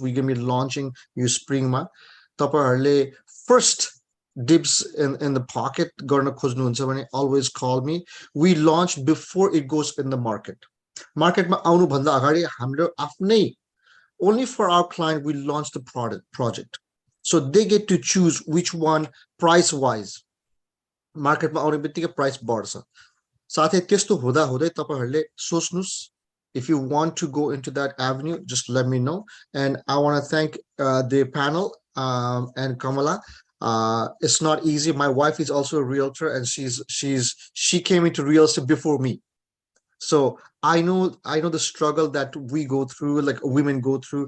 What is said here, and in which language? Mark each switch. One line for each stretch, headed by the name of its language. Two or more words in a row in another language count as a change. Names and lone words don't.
English: We're going to be launching new spring ma. First dibs in the pocket. Always call me. We launch before it goes in the market.
Nepali: Market मा आउनु भन्दा अगाडि हाम्रो आफ्नै.
English: Only for our client, we launch the project. So they get to choose which one price wise.
Nepali: Market ma aunu bittika price बढ्छ. साथै त्यस्तो हुँदा हुँदै तपाईहरुले सोच्नुस्,
English: if you want to go into that avenue, just let me know. And I want to thank the panel and Kamala. It's not easy. My wife is also a realtor, and she came into real estate before me. So I know the struggle that we go through, like women go through.